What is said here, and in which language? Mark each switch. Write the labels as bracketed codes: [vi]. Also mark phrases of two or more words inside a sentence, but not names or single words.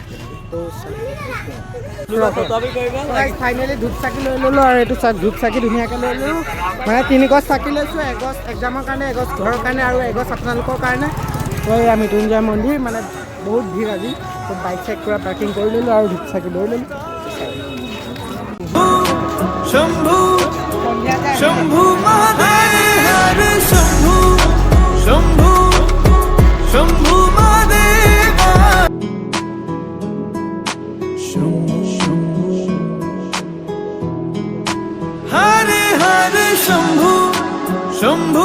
[as] তো ফাইনেলি ধূপ চাকি লৈ ল'লোঁ, আৰু এইটো ধূপ চাকি ধুনীয়াকৈ লৈ ল'লোঁ। মানে 3 গছ চাকি লৈছোঁ, 1 গছ এক্সামৰ কাৰণে, 1 গছ ঘৰৰ কাৰণে, আৰু 1 গছ আপোনালোকৰ কাৰণে। তো এয়া মৃত্যুঞ্জয় মন্দিৰ, মানে বহুত ভিৰ আজি। তো বাইক চাইক পূৰা পাৰ্কিং কৰি ল'লোঁ আৰু ধূপ চাকি লৈ ল'লোঁ। [hi] शंभू शंभू महादेव शंभू शंभू शंभू महादेव शंभू शंभू हरे हरे शंभू शंभू